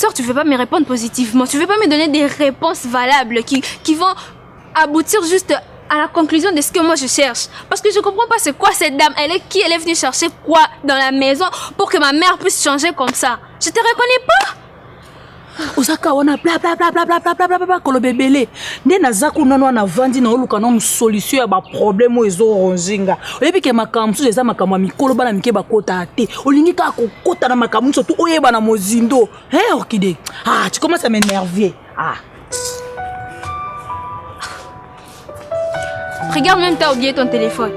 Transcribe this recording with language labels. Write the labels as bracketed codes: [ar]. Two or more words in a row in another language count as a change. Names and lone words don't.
[fr] Tu ne veux pas me répondre positivement. Tu ne veux pas me donner des réponses valables qui vont aboutir juste à la conclusion de ce que moi je cherche. Parce que je ne comprends pas c'est quoi cette dame. Elle est qui? Elle est venue chercher quoi dans la maison pour que ma mère puisse changer comme ça? Je te reconnais pas. [ln] Osaka wana bla bla bla bla bla bla bla bla bla kolobebele nde nazaku nano na vandi na oluka na solution ya ba problème ezo ronzinga oyebi ke makamsu eza makamwa mikolo bana mike bakota te olingi ka kokota na makamsu surtout oyeba na mozindo Orchidée [fr] tu commences à m'énerver Regarde, même t'as oublié ton téléphone.